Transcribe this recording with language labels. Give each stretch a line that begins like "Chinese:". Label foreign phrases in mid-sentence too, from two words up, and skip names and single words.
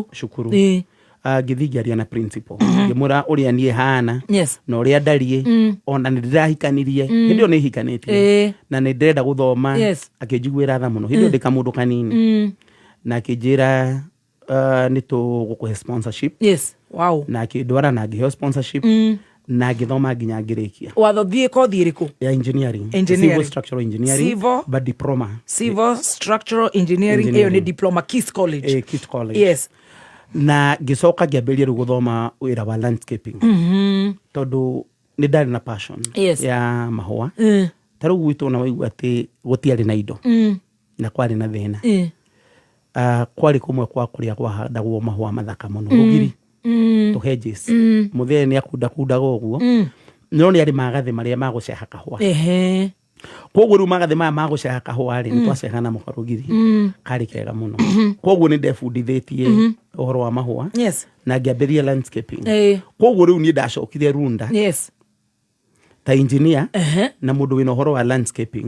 Kikuyu: ngithigaria na principal ngimura uria nie hana na uria ndarie ona ni ndirahikanirie hindio ni hikanitie na ni ndenda guthoma akijiguira tha muno hindio ndika mundu kanini na akijira ni tu gukuhe sponsorship na akidwara na ngihe sponsorship na ngithoma nginya ngirikia wathothie kothi iriku
English: ya engineering civil structural engineering but diploma civil structural engineering
Swahili: hiyo ni
English: diploma Kist College yes
Kikuyu: na gicoka ngiambiria riu guthoma wira wa landscaping tondu ni ndari na passion ya mahua taru gwitu na waigua ati gutiari na indo na kwari na thina kwari kumwe kwa kuria kwa handagwo mahua mathaka muno rugiri
English: to hedges
Kikuyu: muthee ni akunda goguo no ni ari magathi maria maguceha kahua koguo riu magathi maya maguceha kahua ri ni twaceha na mukarugiri kari kega muno koguo ni ndebundithitie uhoro wa mahua na ngiambiria landscaping koguo riu ni ndacokire Runda ta engineer na mundu wina uhoro wa landscaping